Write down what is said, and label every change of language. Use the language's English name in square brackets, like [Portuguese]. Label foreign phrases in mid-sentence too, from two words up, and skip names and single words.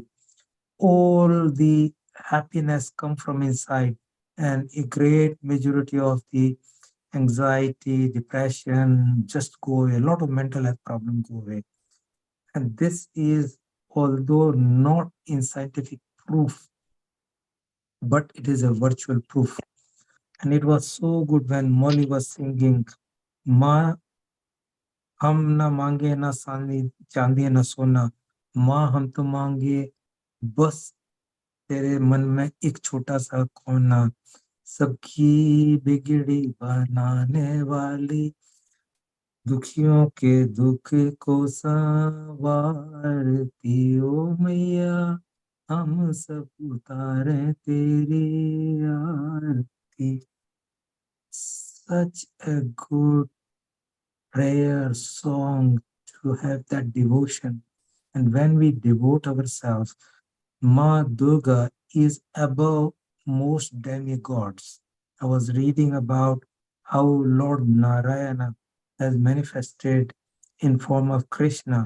[English] All the happiness come from inside, and a great majority of the anxiety, depression just go away. A lot of mental health problems go away. And this is, although not in scientific proof, but it is a virtual proof. And it was so good when Molly was singing, [Hindi] माँ हम ना मांगे ना चांदी ना सोना, माँ हम तो मांगे बस तेरे मन में एक छोटा सा कोना, सबकी बिगड़ी बनाने वाली, दुखियों के दुख को संवारती ओ मैया, हम सब उतारे तेरी आरती. [English] Such a good prayer song to have that devotion. And when we devote ourselves, Ma Durga is above most demigods. I was reading about how Lord Narayana has manifested in form of Krishna.